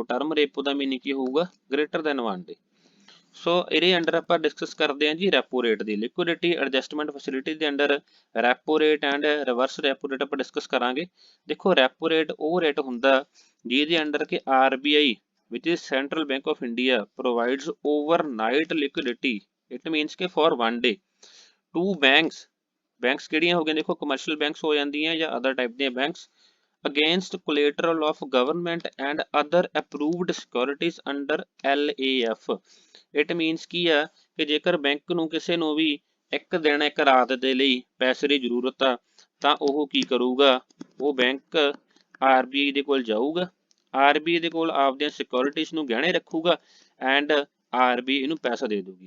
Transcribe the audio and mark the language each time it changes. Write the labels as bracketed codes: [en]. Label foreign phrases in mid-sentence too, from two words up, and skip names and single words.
[en] term repo [pa] ਦਾ ਮੀਨਿੰਗ ਕੀ ਹੋਊਗਾ [en] greater than 1 day. [pa] ਸੋ ਇਹਦੇ ਅੰਡਰ ਆਪਾਂ ਡਿਸਕਸ ਕਰਦੇ ਹਾਂ ਜੀ [en] repo rate [pa] ਦੀ। [en] liquidity adjustment facility [pa] ਦੇ ਅੰਡਰ [en] repo rate and reverse repo rate [pa] ਆਪਾਂ ਡਿਸਕਸ ਕਰਾਂਗੇ। ਦੇਖੋ ਰੈਪੋ ਰੇਟ ਉਹ ਰੇਟ ਹੁੰਦਾ ਜਿਹਦੇ ਅੰਡਰ ਕਿ [en] RBI which is Central Bank of India provides overnight liquidity, it means ਕਿ for 1 day to banks [pa] ਕਿਹੜੀਆਂ ਹੋ ਗਈਆਂ ਦੇਖੋ ਕਮਰਸ਼ੀਅਲ ਬੈਂਕਸ ਹੋ ਜਾਂਦੀਆਂ ਜਾਂ ਅਦਰ ਟਾਈਪ ਦੀਆਂ ਬੈਂਕਸ [en] against collateral of government and other approved securities under LAF। it means [pa] ਕੀ ਆ ਕਿ ਜੇਕਰ ਬੈਂਕ ਨੂੰ ਕਿਸੇ ਨੂੰ ਵੀ ਇੱਕ ਦਿਨ ਇੱਕ ਰਾਤ ਦੇ ਲਈ ਪੈਸੇ ਦੀ ਜ਼ਰੂਰਤ ਆ ਤਾਂ ਉਹ ਕੀ ਕਰੂਗਾ, ਉਹ ਬੈਂਕ RBI ਦੇ ਕੋਲ ਜਾਊਗਾ, RBI ਦੇ ਕੋਲ ਆਪਦੀਆਂ ਸਿਕਿਉਰਿਟੀਜ਼ ਨੂੰ ਗਹਿਣੇ ਰੱਖੂਗਾ ਐਂਡ RBI ਇਹਨੂੰ ਪੈਸਾ ਦੇ ਦੂਗੀ।